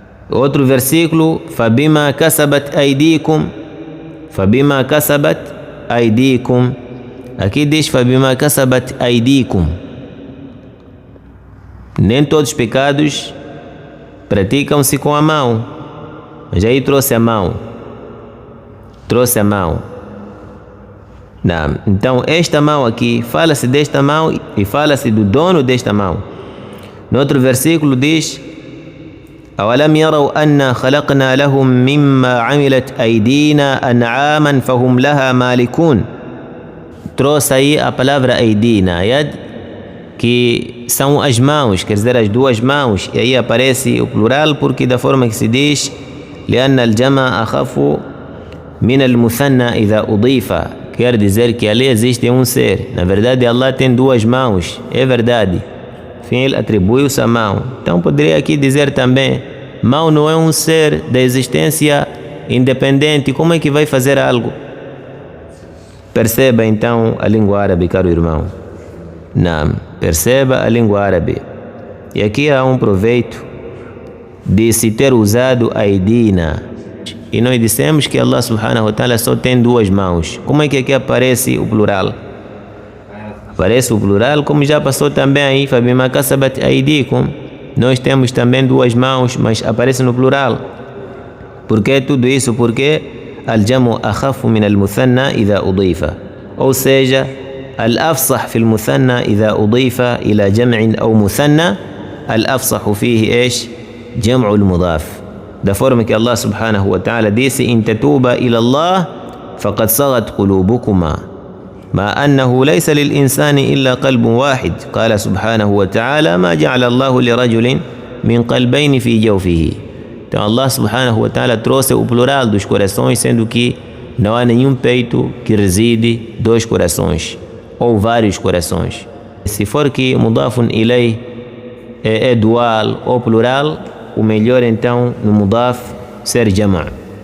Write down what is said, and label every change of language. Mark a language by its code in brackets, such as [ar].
[pt] Outro versículo, [ar] فَبِمَا كَسَبَتْ أَيْدِيكُمْ. [pt] Aqui diz [ar] فَبِمَا كَسَبَتْ أَيْدِيكُمْ. [pt] Nem todos os pecados praticam-se com a mão, mas aí trouxe a mão. Não. Então esta mão aqui, fala-se desta mão e fala-se do dono desta mão. No outro versículo diz, [ar] أَوَلَمْ يَرَوْا أَنَّا خَلَقْنَا لَهُم مِّمَّا عَمِلَتْ أَيْدِينَا أَنْعَامًا فَهُمْ لَهَا مَالِكُونَ. [pt] Trouxe aí a palavra aidina, que são as mãos, quer dizer as duas mãos, e aí aparece o plural porque da forma que se diz, [ar] لأن الجمع أخف من المثنى إذا أضيف, [pt] quer dizer que ali existe um ser. Na verdade Allah tem duas mãos, é verdade, ele atribui-se a mão. Então poderia aqui dizer também, mão não é um ser da existência independente, como é que vai fazer algo? Perceba então a língua árabe, caro irmão. Não, perceba a língua árabe. E aqui há um proveito de se ter usado a aidina. E nós dissemos que Allah subhanahu wa ta'ala só tem duas mãos. Como é que aqui aparece o plural? Aparece o plural, como já passou também aí, [ar] فَبِمَا كَسَبَتْ أَيْدِيكُمْ. [pt] Nós temos também duas mãos, mas aparece no plural. Por que tudo isso? Porque [ar] الجمع أخف من المثنى إذا أضيف. [pt] Ou seja, [ar] الأفصح في المثنى إذا أضيف إلى جمع أو مثنى الأفصح فيه إيش؟ جمع المضاف. [pt] Da forma que Allah subhanahu wa ta'ala disse, [ar] إن تتوبا إلى الله فقد صغت قلوبكما ما أنه ليس للإنسان إلا قلب واحد. قال سبحانه وتعالى ما جعل الله لرجل من قلبين في جوفه. [pt] Então Allah subhanahu wa ta'ala trouxe o plural dos corações, sendo que não há nenhum peito que reside dois corações ou vários corações. Se for que mudafun ilay é dual ou plural, o melhor então no mudaf ser jama'.